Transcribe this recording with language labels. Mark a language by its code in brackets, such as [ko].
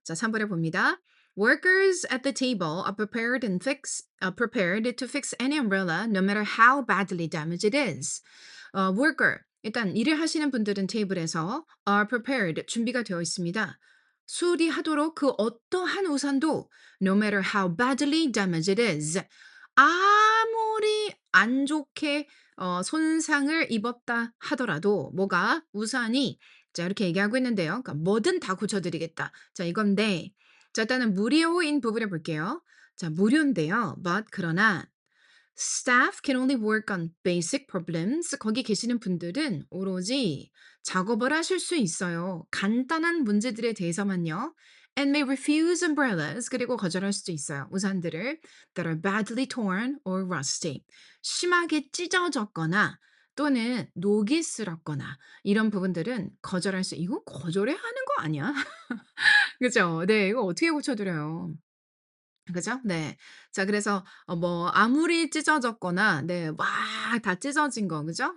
[ko] 자, 3번 해봅니다. [en] Workers at the table are prepared to fix any umbrella no matter how badly damaged it is. [ko] worker, 일단 일을 하시는 분들은 테이블에서 [en] are prepared, [ko] 준비가 되어 있습니다. 수리하도록 그 어떠한 우산도 [en] no matter how badly damaged it is. [ko] 아무리 안 좋게 손상을 입었다 하더라도 뭐가 우산이 자 이렇게 얘기하고 있는데요. 그러니까 "뭐든 다 고쳐 드리겠다." 자 이건데 자 일단은 무료인 부분을 볼게요. 자 무료인데요. [en] But [ko] 그러나 [en] Staff can only work on basic problems. [ko] 거기 계시는 분들은 오로지 작업을 하실 수 있어요. 간단한 문제들에 대해서만요. [en] And may refuse umbrellas. [ko] 그리고 거절할 수도 있어요. 우산들을 [en] that are badly torn or rusty. [ko] 심하게 찢어졌거나 또는 녹이 슬었거나 이런 부분들은 거절할 수 이거 거절해야 하는 거 아니야? 그죠? 네. 이거 어떻게 고쳐드려요? 그죠? 네. 자 그래서 뭐 아무리 찢어졌거나 네 막 다 찢어진 거 그죠?